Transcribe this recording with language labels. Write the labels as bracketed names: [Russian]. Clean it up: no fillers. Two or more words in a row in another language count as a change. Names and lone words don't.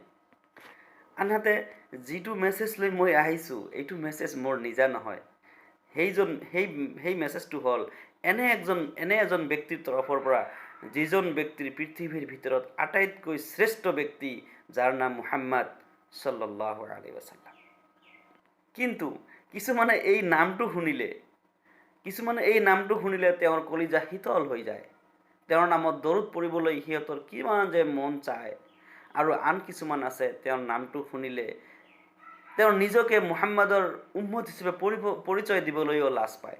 [Assamese] আনহাতে যিটো মেছেজ লৈ মই আহিছোঁ, এইটো মেছেজ মোৰ নিজা নহয়। সেই মেছেজটো হ'ল এনে এজন ব্যক্তিৰ তৰফৰ পৰা, যিজন ব্যক্তিৰ পৃথিৱীৰ ভিতৰত আটাইতকৈ শ্ৰেষ্ঠ ব্যক্তি, যাৰ নাম মুহাম্মদ [Arabic] صلى الله عليه وسلم. [Assamese] কিন্তু কিছুমানে এই নামটো শুনিলে তেওঁৰ কলিজা শীতল হৈ যায়। তেওঁৰ নামত দৰুদ পঢ়িবলৈ সিহঁতৰ কিমান যে মন চায়। আৰু আন কিছুমান আছে, তেওঁৰ নামটো শুনিলে তেওঁ নিজকে মুহাম্মাদৰ উম্মত হিচাপে পৰিচয় দিবলৈও লাজ পায়।